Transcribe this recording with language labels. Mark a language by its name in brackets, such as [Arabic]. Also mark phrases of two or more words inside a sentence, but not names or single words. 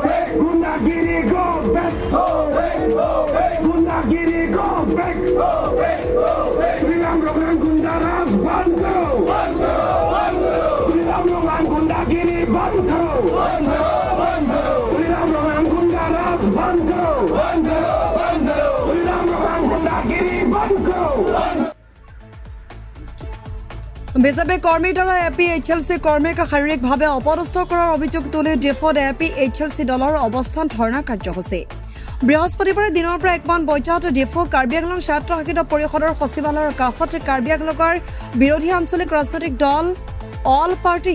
[English] Gundagiri go back. Gundagiri go back. Tuliram Rogan Gundaras Banto. Tuliram Rogan Gundagiri Banto. Tuliram Rogan Gundaras Banto. Tuliram Rogan Gundagiri Banto. [Assamese] বিজেপি কৰ্মীৰ দ্বাৰা APHLC কৰ্মীক শাৰীৰিকভাৱে অপদস্থ কৰাৰ অভিযোগ তুলি ডিফত APHLC দলৰ অৱস্থান ধৰ্ণা কাৰ্যসূচী বৃহস্পতিবাৰে দিনৰ পৰা 1 মান বজাত ডিফু কাৰ্বি আংলং স্বায়ত্তশাসিত পৰিষদৰ সচিবালয়ৰ কাষত কাৰ্বি আংলঙৰ বিৰোধী আঞ্চলিক ৰাজনৈতিক দল [English] all party